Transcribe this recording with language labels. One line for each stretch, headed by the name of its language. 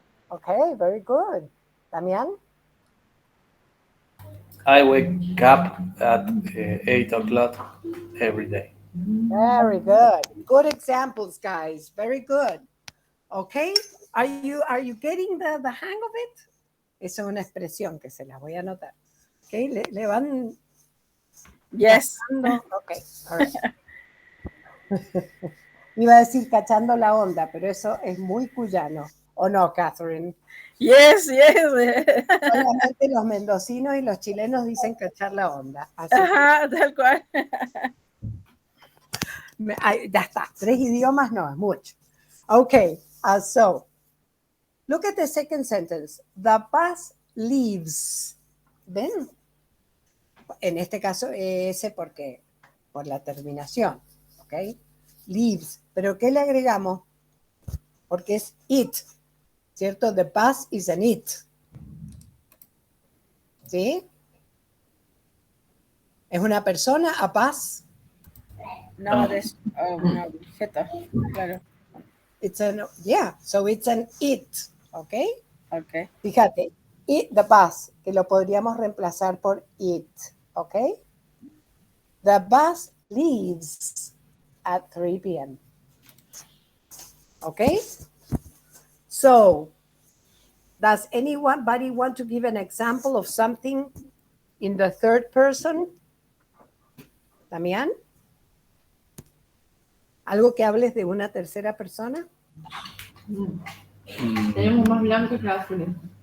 English: Okay, very good. Damián? I wake up at 8 o'clock every day. Very good. Good examples, guys. Very good. Okay, are you getting the hang of it?
Spanish: Esa es una expresión que se las voy a anotar. Okay, le van.
English: Yes. Cachando. Okay, all right.
Spanish: Iba a decir cachando la onda, pero eso es muy cuyano. ¿O no, Catherine?
English: Yes.
Spanish: Solamente los mendocinos y los chilenos dicen cachar la onda. Así Ajá, tal cual. ya está. 3 idiomas no es mucho.
English: Okay, so look at the second sentence. The bus leaves. ¿Ven?
Spanish: En este caso ese porque por la terminación. ¿Ok? Leaves. ¿Pero qué le agregamos? Porque es it. ¿Cierto?
English: The bus is an it.
Spanish: ¿Sí? ¿Es una persona, a bus? No, es un objeto, claro.
English: It's an, yeah, so it's an it, okay? Ok.
Spanish: Fíjate,
English: eat the bus,
Spanish: que lo podríamos reemplazar por it, ¿ok?
English: The bus leaves at 3 p.m. ¿Ok? So, does anybody want to give an example of something in the third person? Damián?
Spanish: ¿Algo que hables de una tercera persona? Tenemos más blanco que azul.